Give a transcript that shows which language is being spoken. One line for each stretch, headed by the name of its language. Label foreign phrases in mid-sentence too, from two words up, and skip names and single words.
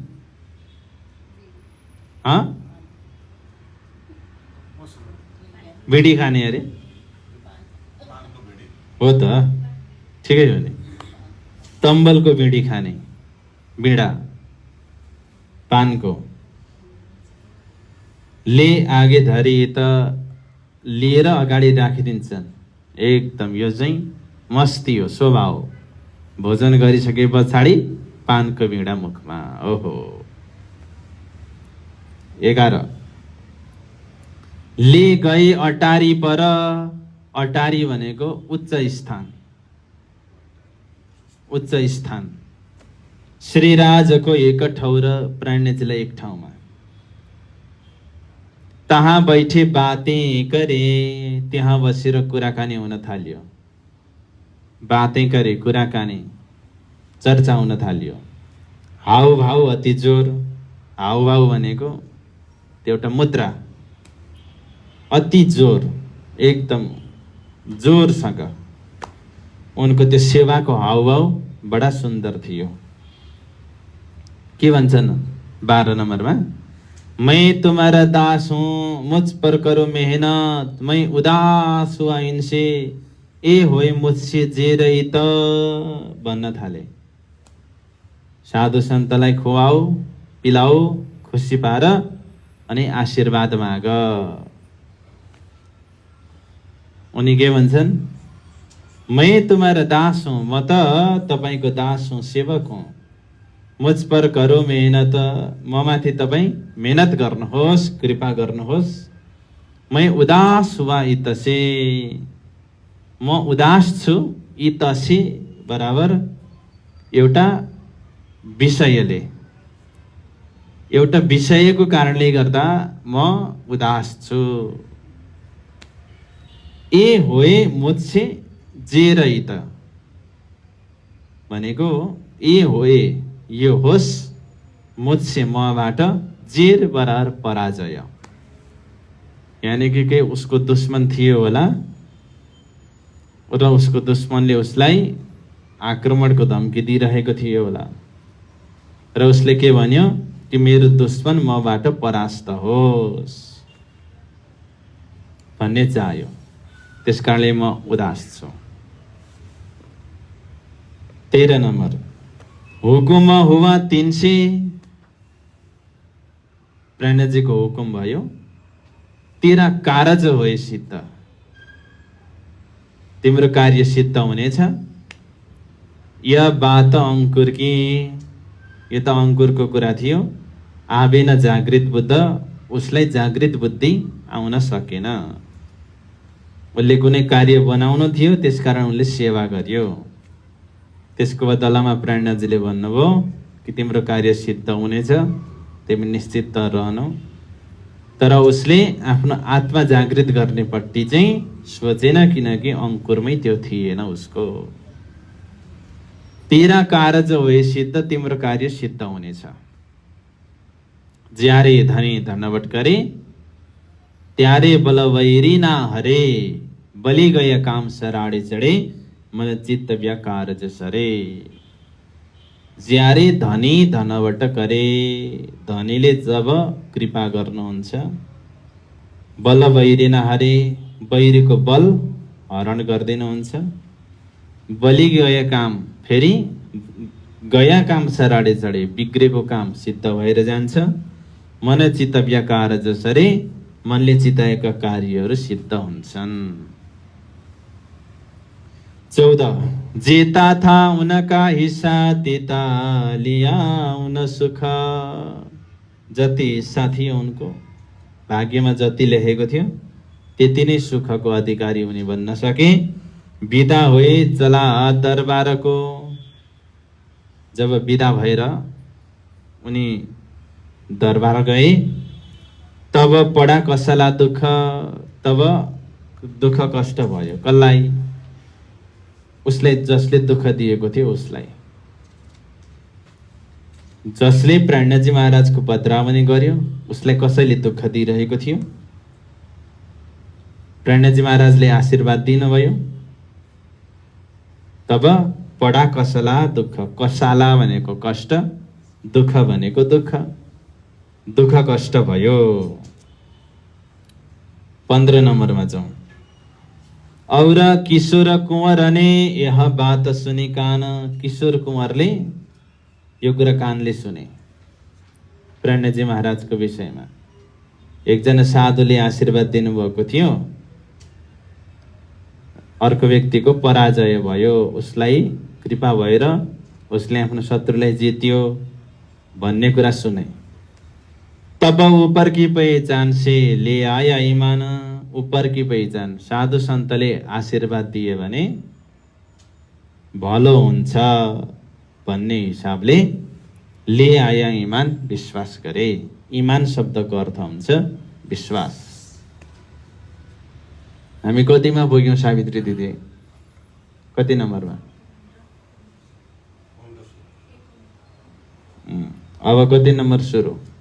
Nepali: बिडी खाने अरे? हो त, ठिकै हो नि। तम्बलको बिडी खाने, बिडा पानको।
Hindi: ले आगे धरी
Nepali: त लिएर अगाडि राखिदिन्छन्। एकदम यो चाहिँ मस्ती हो, शोभा हो। भोजन गरिसके पछाडि पानको बिडा मुखमा। ओहो। 11।
Hindi: ले गए अटारी पर।
Nepali: अटारी भनेको उच्च स्थान, उच्च स्थान। श्रीराजको एक ठाउँ र प्राणजीलाई एक ठाउँमा।
Hindi: तहाँ बैठे बातें करे।
Nepali: त्यहाँ बसेर कुराकानी हुन थाल्यो।
Hindi: बातें करे,
Nepali: कुराकानी, चर्चा हुन थाल्यो।
Hindi: हाउभाउ अति जोर।
Nepali: हाउभाउ भनेको त्यो एउटा मुद्रा, अति जोर, एकदम जोरसँग। उनको त्यो सेवाको हाउभाउ बडा सुन्दर थियो। के भन्छन् 12 नम्बरमा?
Hindi: मैं तुम्हारा दास हूँ, मुझ पर करो मेहनत, मैं उदास हुआ इनसे, ए होए मुझसे जे रही
Nepali: त भन्न थाले। साधु सन्तलाई खुवाऊ, पिलाऊ, खुसी पार अनि आशीर्वाद माग। उनी के भन्छन्?
Hindi: मैं तुम्हारा दास हूँ,
Nepali: म त तपाईको दास हूँ, सेवक हूँ।
Hindi: मुझ पर करो मेहनत,
Nepali: म माथि तपाईँ मेहनत गर्नुहोस्, कृपा गर्नुहोस्।
Hindi: मैं उदास हुआ इतसे,
Nepali: म उदास छु। इतसे बराबर एउटा विषयले, एउटा विषयको कारणले गर्दा म उदास छु।
Hindi: ए होए मुझसे जे रही
Nepali: त भनेको
Hindi: ए होए,
Nepali: यो होस्, मुझसे मबाट, जेर बराबर पराजय। यानी कि उसको दुश्मन थियो होला र उसको दुश्मनले उसलाई आक्रमणको धम्की दिइरहेको थियो होला र उसले के भन्यो? कि मेरो दुश्मन मबाट परास्त होस् भन्ने चाह्यो। त्यसकारणले म उदास छु। 13 नम्बर,
Hindi: हुकुम हुआ 300,
Nepali: प्रणजीको हुकुम भयो,
Hindi: तेरा कारज होए सिद्ध,
Nepali: तिम्रो कार्य सिद्ध हुनेछ।
Hindi: यह बात अंकुर की,
Nepali: यो त अंकुरको कुरा थियो।
Hindi: आवेन जागृत बुद्ध,
Nepali: उसलाई जागृत बुद्धि आउन सकेन। उसले कुनै कार्य बनाउनु थियो, त्यसकारण उनले सेवा गर्यो। त्यसको बदलामा प्रणजीले भन्नुभयो कि तिम्रो कार्य सिद्ध हुनेछ, तिमी निश्चित रहनु। तर उसले आफ्नो आत्मा जागृत गर्नेपट्टि चाहिँ सोचेन, किनकि अंकुरमै त्यो थिएन उसको।
Hindi: तेरा कारज होए सिद्ध,
Nepali: तिम्रो कार्य सिद्ध हुनेछ।
Hindi: ज्यारे धनी धनवट करे, त्यारे बलवैरी ना हरे, बलि गए काम सराडे चढे, मन चित्त व्याकारज सरे। ज्यारे धनी धनवट करे,
Nepali: धनीले जब कृपा गर्नुहुन्छ,
Hindi: बल वैरी न हरे,
Nepali: वैरीको बल हरण गर्दिनुहुन्छ,
Hindi: बलि गए काम,
Nepali: फेरि
Hindi: गया काम सराडे चढे,
Nepali: बिग्रेको काम सिद्ध भएर जान्छ।
Hindi: मन चित्त व्याकार
Nepali: जसरी, मनले चिताएका कार्यहरू सिद्ध हुन्छन्। 14,
Hindi: जेता था उनका हिस्सा, तेता लिया उन सुख।
Nepali: जति हिस्सा थियो उनको, भाग्यमा जति लेखेको थियो त्यति नै सुखको अधिकारी उनी बन्न सके।
Hindi: बिदा हुए चला
Nepali: दरबारको, जब बिदा भएर उनी दरबार गए,
Hindi: तब पडा कसला दुःख,
Nepali: तब दुःख कष्ट भयो। कसलाई? उसलाई, जसले दुःख दिएको थियो उसलाई। जसले प्राणजी महाराजको बदनामी गर्यो उसलाई कसैले दुःख दिइरहेको थियो। प्राणजी महाराजले आशीर्वाद दिनुभयो।
Hindi: तब पडा कसला दुःख,
Nepali: कसाला भनेको कष्ट, दुःख भनेको दुःख, दुःख कष्ट भयो। 15 नम्बरमा जाउँ।
Hindi: और किशोर कुंवर ने यह बात सुनी कान,
Nepali: किशोर कुंवरले यो कुरा कानले सुने प्रणजी महाराजको विषयमा। एकजना साधुले आशीर्वाद दिनुभएको थियो, अर्को व्यक्तिको पराजय भयो, उसलाई कृपा भएर उसले आफ्नो शत्रुलाई जित्यो भन्ने कुरा सुने।
Hindi: तब ऊपर की पहचान से ले आया ईमान, ऊपर की पहिचान,
Nepali: साधु सन्तले आशीर्वाद दिए भने भलो हुन्छ भन्ने हिसाबले
Hindi: ले आया ईमान,
Nepali: विश्वास गरे। ईमान शब्दको अर्थ हुन्छ विश्वास। हामी कतिमा पुग्यौं सावित्री दिदी? कति नम्बरमा? अब कति नम्बर सुरु?